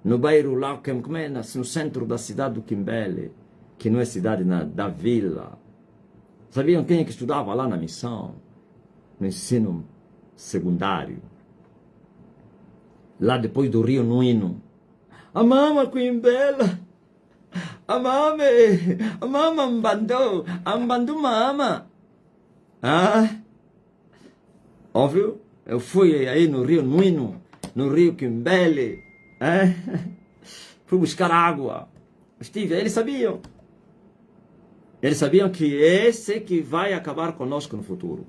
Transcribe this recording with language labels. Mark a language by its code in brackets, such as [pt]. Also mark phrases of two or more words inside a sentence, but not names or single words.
[pt] no bairro lá, como é, no centro da cidade do Quimbele, que não é cidade da vila. Sabiam quem é que estudava lá na missão? No ensino secundário. Lá depois do Rio Nuino. A mama Quimbela. A mama ambandou mama. Ah, óbvio, eu fui aí no Rio Nuino, no Rio Quimbele, fui buscar água. Estive, eles sabiam que esse que vai acabar conosco no futuro.